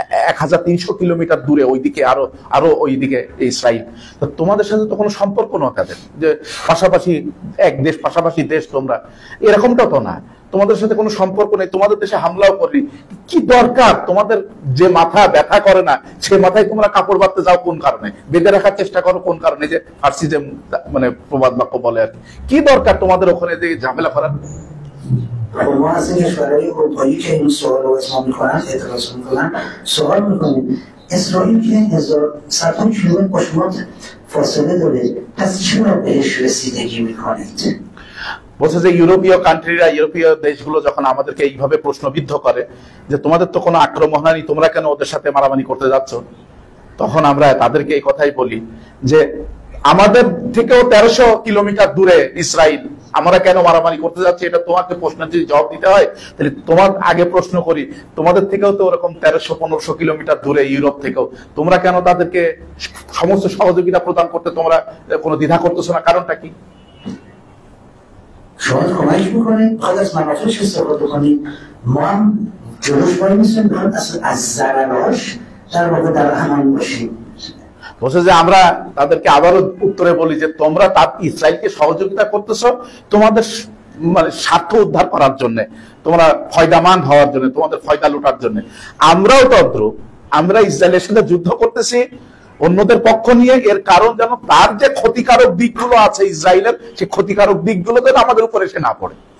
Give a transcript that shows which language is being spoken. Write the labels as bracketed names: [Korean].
[Bangla] 1300 kilometre দূরে, ওইদিকে আরো ওইদিকে ইসরায়েল, তো তোমাদের সাথে তো কোনো সম্পর্ক না তাদের, যে পাশাপাশি এক দেশ পাশাপাশি দেশ তোমরা, এরকমটাও তো না, তোমাদের সাথে কোনো সম্পর্ক নেই, তোমাদের দেশে হামলাও করি, কি দরকার তোমাদের, যে মাথা ব্যথা করে না সে মাথায় তোমরা কাপড় বাঁধতে যাও কোন কারণে, বেঁধে রাখার চেষ্টা করো কোন কারণে, যে ফার্সি যে মানে প্রবাদ বাক্য বলে আর কি দরকার তোমাদের ওখানে যে ঝামেলা করার। [Persian] ما از این کشورهای اروپایی که این سوال رو از ما میکنن اعتراض میکنن سوال میکنیم اسرائیل که صدها کیلومتر با شما فاصله داره، پس چرا بهش رسیدگی میکنید؟ [Bangla] বলছে যে ইউরোপীয় কান্ট্রিরা, ইউরোপীয় দেশগুলো যখন আমাদেরকে এইভাবে প্রশ্নবিদ্ধ করে যে তোমাদের তো কোনো আক্রমণ হয়নি, তোমরা কেন ওদের সাথে মারামারি করতে যাচ্ছ, তখন আমরা তাদেরকে এই কথাই বলি যে আমাদের থেকেও 1300 কিলোমিটার দূরে ইসরায়েল, আমরা কেন মারামারি করতে যাচ্ছি? এটা তোমাকে প্রশ্নের যদি জবাব দিতে হয় তাহলে তোমার আগে প্রশ্ন করি, তোমাদের থেকেও তো ওরকম 1300-1500 কিলোমিটার দূরে ইউরোপ থেকেও, তোমরা কেন তাদেরকে সমস্ত সহযোগিতা প্রদান করতে তোমরা কোনো দ্বিধা করতেছো না? কারণটা কি? [Persian] شما کمک میکنید خود از منافعش استفاده کنید. ما هم جلوش وای میسیم از ضرراش در واقع در امان باشیم. [Bangla] বলছে যে আমরা তাদেরকে আবারও উত্তরে বলি যে তোমরা ইসরায়েলকে সহযোগিতা করতেছো তোমাদের মানে স্বার্থ উদ্ধার করার জন্য, তোমরা ফয়দামান হওয়ার জন্য, তোমাদের ফয়দা লুটার জন্য। আমরাও তদ্রূপ, আমরা ইসরায়েলের সাথে যুদ্ধ করতেছি অন্যদের পক্ষ নিয়ে, এর কারণ যেন তার যে ক্ষতিকারক দিকগুলো আছে ইসরায়েলের, সেই ক্ষতিকারক দিকগুলো যেন আমাদের উপরে এসে না পড়ে।